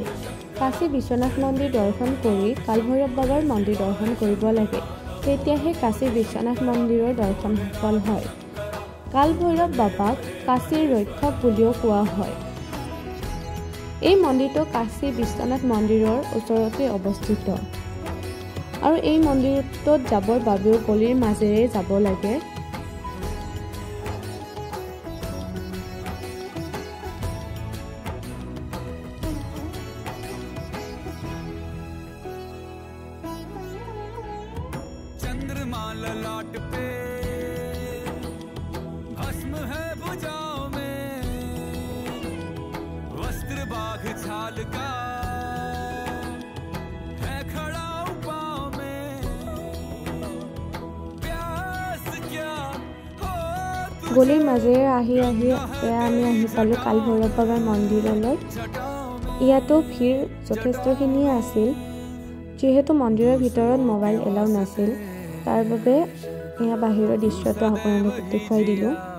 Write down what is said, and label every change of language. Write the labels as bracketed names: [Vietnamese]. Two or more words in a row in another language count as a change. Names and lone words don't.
[Assamese] কাশী বিশ্বনাথ মন্দিৰ দৰ্শন কৰি কাল ভৈৰৱ বাবাৰ মন্দিৰ দৰ্শন কৰিব লাগে, তেতিয়াহে কাশী বিশ্বনাথ মন্দিৰৰ দৰ্শন সফল হয়। কাল ভৈৰৱ বাবাক কাশীৰ ৰক্ষক বুলিও কোৱা হয়। এই মন্দিৰটো কাশী বিশ্বনাথ মন্দিৰৰ ওচৰতে অৱস্থিত আৰু এই মন্দিৰটোত যাবৰ বাবেও গলিৰ মাজেৰে যাব লাগে। [Hindi] चंद्रमा ललाट पे भस्म है भुजाओं में, वस्त्र बाघ छाल का है खड़ा पाँव में, प्यास क्या हो [Assamese] গলিৰ মাজেৰে আহি আমি আহি পালোঁ কাল ভৈৰৱ বাবাৰ মন্দিৰলৈ। ইয়াতো ভিৰ যথেষ্টখিনিয়ে আছিল। যিহেতু মন্দিৰৰ ভিতৰত [English] mobile allow [Assamese] নাছিল, তাৰ বাবে এয়া বাহিৰৰ দৃশ্যটো আপোনালোকক দেখুৱাই দিলোঁ।